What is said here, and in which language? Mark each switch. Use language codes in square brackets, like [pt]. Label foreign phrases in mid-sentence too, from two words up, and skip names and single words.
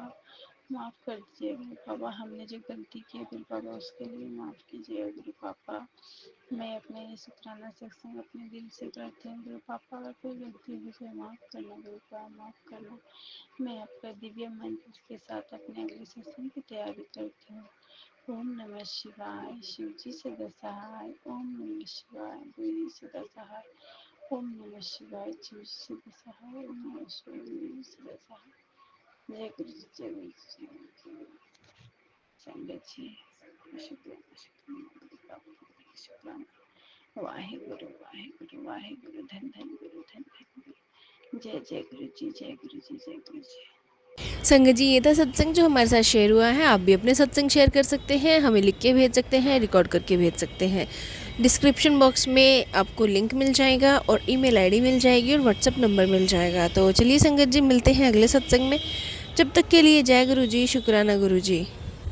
[hi] माफ़ कर दीजिए गुरु पापा, हमने जो गलती की है गुरु पापा उसके लिए माफ़ कीजिए गुरु पापा। मैं अपने ये शुक्राना सत्संग अपने दिल से करती हूँ गुरु पापा। अगर कोई गलती हो जाए माफ़ करना गुरु पापा, माफ़ करना। मैं आपका दिव्य मंत्र के साथ अपने अगले सत्संग की तैयारी करती हूँ। ओम नमः शिवाय, शिव जी सदा सहाय। ओम नमः शिवाय, गुरु जी सदा सहाय। ओम नमः शिवाय, शिव जी सदा सहाय। ओम नमः शिवाय, गुरु जी सदा सहाय। जय गुरु जी, जय गुरु जी, जय गुरु जी। संगत जी, शुक्राना शुक्राना शुक्राना। वाहेगुरु वाहेगुरु वाहेगुरु, धन धन गुरु, धन धन गुरु। जय जय गुरु जी, जय गुरु जी, जय गुरु जी। संगत जी, ये था सत्संग जो हमारे साथ शेयर हुआ है। आप भी अपने सत्संग शेयर कर सकते हैं, हमें लिख के भेज सकते हैं, रिकॉर्ड करके भेज सकते हैं। [en] description box [hi] में आपको लिंक मिल जाएगा और [en] email ID [hi] मिल जाएगी और [en] WhatsApp number [hi] मिल जाएगा। तो चलिए संगत जी, मिलते हैं अगले सत्संग में। जब तक के लिए जय गुरु जी, शुक्राना गुरु जी।